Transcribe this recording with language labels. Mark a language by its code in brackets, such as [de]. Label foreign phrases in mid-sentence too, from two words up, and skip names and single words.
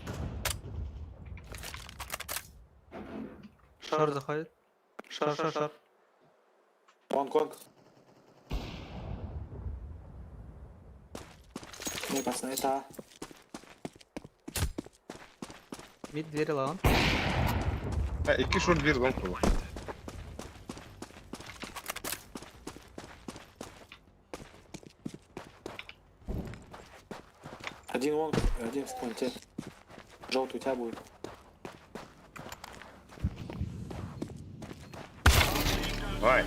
[ru] Шар заходит. Шар. Конг. Не, пацаны, это... Мид двери лаун. А, [tr] iki short bir long var. [ru] Один лонг, один в понте. Желтый у тебя будет. [tr] Vay.